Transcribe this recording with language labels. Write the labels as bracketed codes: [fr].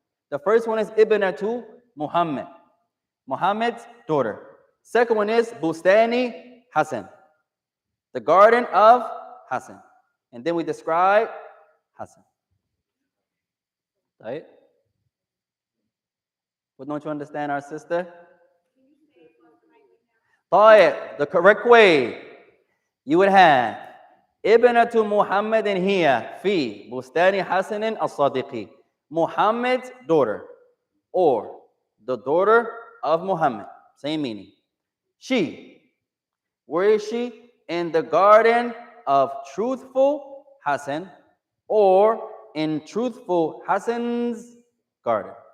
[en] The first one is Ibnatu Muhammad. Muhammad's daughter. Second one is Bustani Hassan. The garden of Hassan. And then we describe Hassan. Right? What don't you understand, our sister? [ar] طيب, [en] the correct way you would have [ar] ابنة محمد هي في بستان حسن الصادقي. [en] Muhammad's daughter, or the daughter of Muhammad. Same meaning. She. Where is she? In the garden of truthful Hassan, or in truthful Hassan's garden.